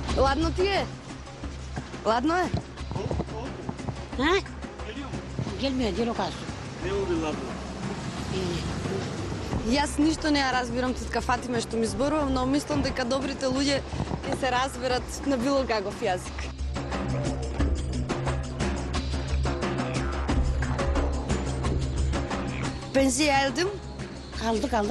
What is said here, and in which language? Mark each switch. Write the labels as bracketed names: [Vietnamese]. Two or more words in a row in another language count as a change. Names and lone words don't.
[Macedonian] ладно ти е? Ладно е? [Turkish] Ha? Gelmiyor, gel o kalsın. [Macedonian] Јас ништо не ја разбирам тетка Фатиме што ми зборувам, но мислам дека добрите луѓе ќе се разберат на било каков јазик. [Turkish] Pensiye geldim. Aldık.